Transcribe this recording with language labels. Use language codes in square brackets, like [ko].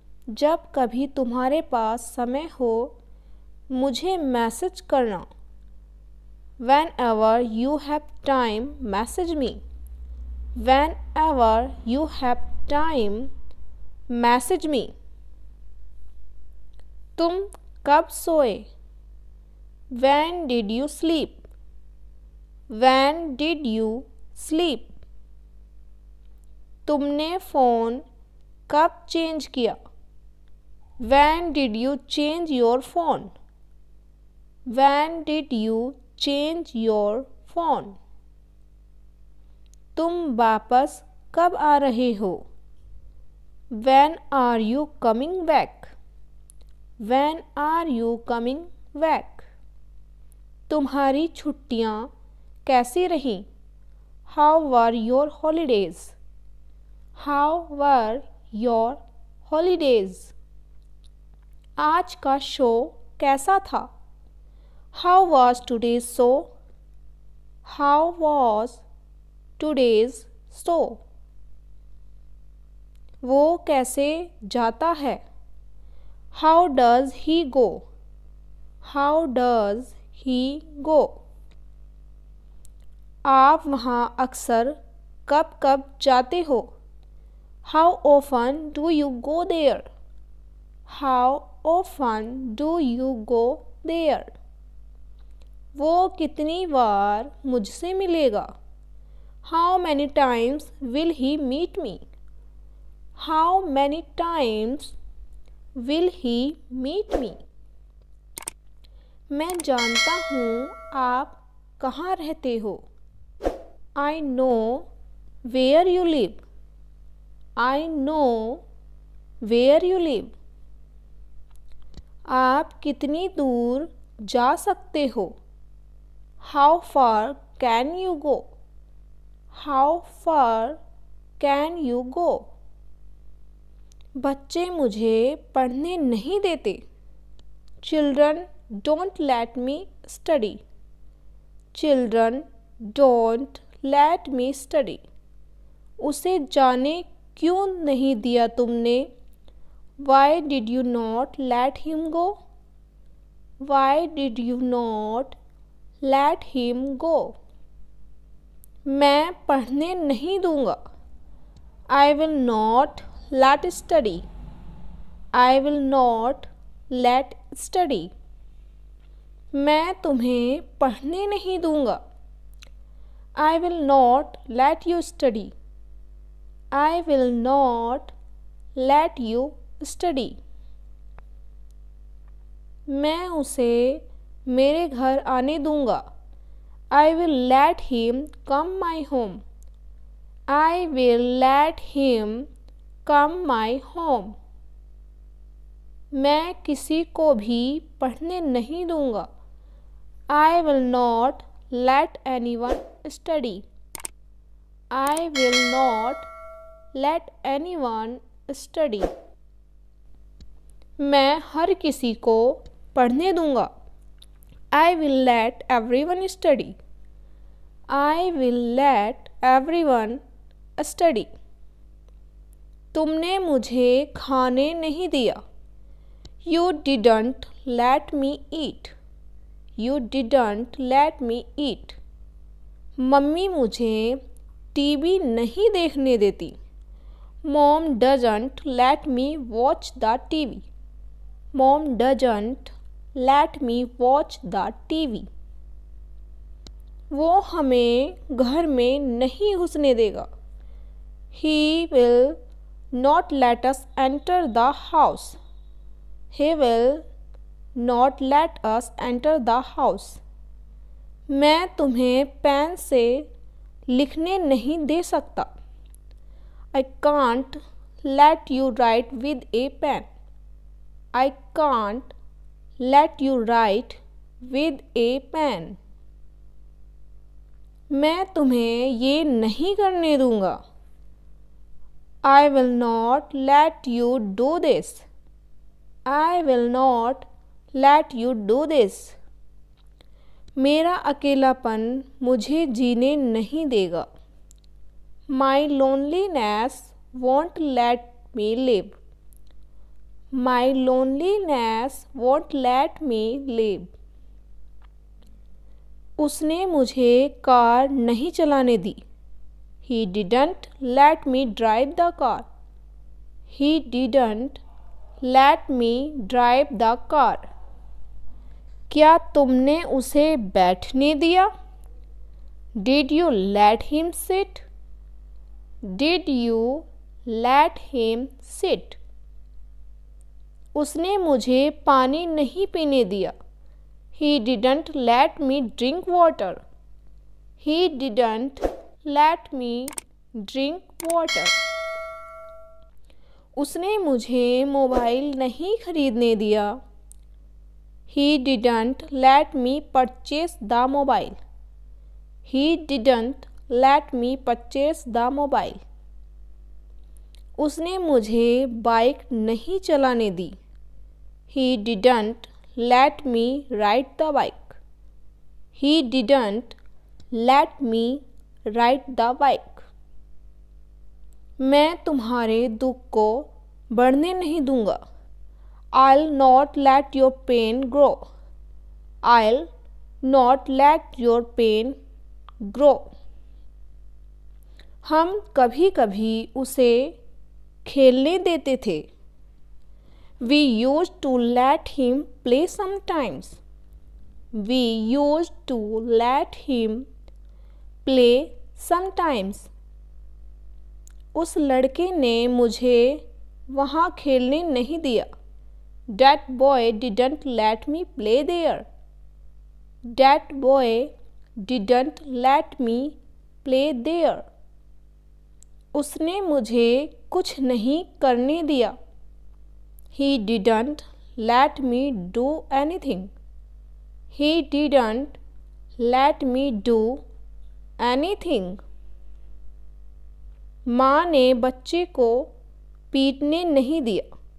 [hi] जब कभी तुम्हारे पास समय हो मुझे मैसेज करना। [en] Whenever you have time, message me. Whenever you have time, message me. [hi] तुम कब सोए? [en] When did you sleep? When did you sleep? [hi] तुमने फ़ोन कब चेंज किया? [en] When did you change your phone? When did you change your phone? [hi] तुम वापस कब आ रहे हो? [en] When are you coming back? When are you coming back? [hi] तुम्हारी छुट्टियाँ कैसी रहीं? [en] How were your holidays? How were your holidays? [hi] आज का शो कैसा था? [en] How was today's show? How was today's show? [hi] वो कैसे जाता है? [en] How does he go? How does he go? [hi] आप वहाँ अक्सर कब कब जाते हो? [en] How often do you go there? How often do you go there? [hi] वो कितनी बार मुझसे मिलेगा? [en] How many times will he meet me? How many times will he meet me? [hi] मैं जानता हूँ आप कहाँ रहते हो? [en] I know where you live. I know where you live. [hi] आप कितनी दूर जा सकते हो? [en] How far can you go? How far can you go? [hi] बच्चे मुझे पढ़ने नहीं देते। [en] Children don't let me study. Children don't let me study. [hi] उसे जाने क्यों नहीं दिया तुमने? [en] Why did you not let him go? Why did you not let him go? [hi] मैं पढ़ने नहीं दूँगा। [en] I will not let study. I will not let study. [hi] मैं तुम्हें पढ़ने नहीं दूँगा। [en] I will not let you study. I will not let you study. [hi] मैं उसे मेरे घर आने दूँगा। [en] I will let him come my home. I will let him come my home. [hi] मैं किसी को भी पढ़ने नहीं दूँगा। [en] I will not let anyone study. I will not let anyone study. [hi] मैं हर किसी को पढ़ने दूँगा। [en] I will let everyone study. I will let everyone study. [hi] तुमने मुझे खाने नहीं दिया। [en] You didn't let me eat. You didn't let me eat. [hi] Mummy मुझे टीवी नहीं देखने देती। [en] Mom doesn't let me watch the TV. Mom doesn't let me watch the TV. [hi] वो हमें घर में नहीं घुसने देगा। [en] He will not let us enter the house. He will not let us enter the house. [hi] मैं तुम्हें पेन से लिखने नहीं दे सकता. [en] I can't let you write with a pen. I can't let you write with a pen. [hi] मैं तुम्हें ये नहीं करने दूंगा. [en] I will not let you do this. I will not let you do this. [hi] मेरा अकेलापन मुझे जीने नहीं देगा. [en] My loneliness won't let me live. My loneliness won't let me live. [hi] उसने मुझे कार नहीं चलाने दी. [en] He didn't let me drive the car. He didn't let me drive the car. [hi] क्या तुमने उसे बैठने दिया? [en] Did you let him sit? Did you let him sit? [hi] उसने मुझे पानी नहीं पीने दिया. [en] He didn't let me drink water. He didn't let me drink water. [hi] उसने मुझे मोबाइल नहीं खरीदने दिया. [en] He didn't let me purchase the mobile. He didn't let me purchase the mobile. [hi] उसने मुझे बाइक नहीं चलाने दी. [en] He didn't let me ride the bike. He didn't let me ride the bike. [hi] मैं तुम्हारे दुख को बढ़ने नहीं दूंगा. [en] I'll not let your pain grow. I'll not let your pain grow. [hi] हम कभी कभी उसे खेलने देते थे. [en] We used to let him play sometimes. We used to let him play sometimes. [hi] उस लड़के ने मुझे वहाँ खेलने नहीं दिया. [en] That boy didn't let me play there. That boy didn't let me play there. [hi] उसने मुझे कुछ नहीं करने दिया. [en] He didn't let me do anything. He didn't let me do anything. [hi] माँ ने बच्चे को पीटने नहीं दिया.